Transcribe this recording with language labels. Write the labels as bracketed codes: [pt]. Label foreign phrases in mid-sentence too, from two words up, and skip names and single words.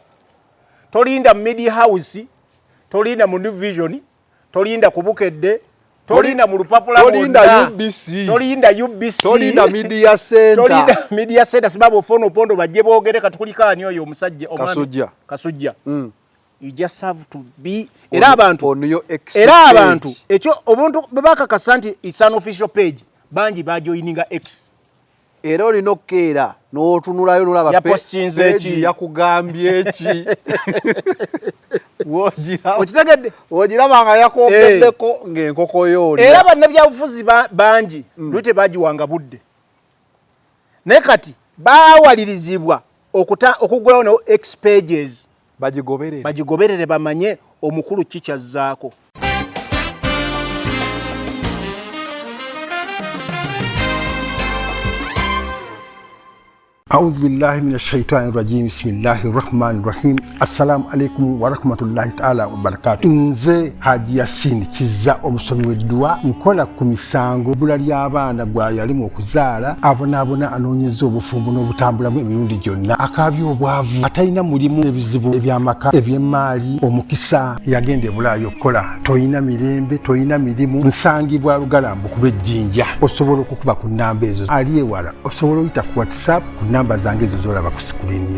[lg] Tolinda Media House, tolinda mu New Vision, tolinda ku Bukedde, tolinda mu Lupapula, tolinda UBC, tolinda Media Center sababu ofono pondo bajje boogere katukulikaani oyo omusajja Kasujja. [en] You just have to be [lg] era abantu ekyo obuntu bebakakasa nti [en] is an official page [lg] bangi bajoininga X era olina okkeera n'otunulayo n'olaba page yakugambye eki okitegedde ogiraba nga yakogeddeko ng'enkoko yooli era bannabyabufuzi bangi lute bagiwanga budde naye kati baawalirizibwa okugulawo ne X pages bagigoberere bamanye omukulu kikyazzaako. [ar] أعوذ بالله من الشيطان الرجيم بسم الله الرحمن الرحيم السلام عليكم ورحمة الله تعالى وبركاته. [lg] Nze Haji Yasin Kizza omusomi w'eddwa nkola ku misango bbula ly'abaana gwa yalimu okuzaala abonaabona anoonyeza obufumbo n'obutambulamu emirundi gyonna akaabya obwavu atalina mulimu ebizibu eby'amaka eby'emmaali omukisa yagenda ebulaayo okukola toyina mirembe toyina mirimu nsangibwa lugalambu ku lw'ejjinja osobola okukuba ku nnamba ezo ali ewala osobola oyita ku WhatsApp ku namba zange ezo z'olaba ku sikulini yo.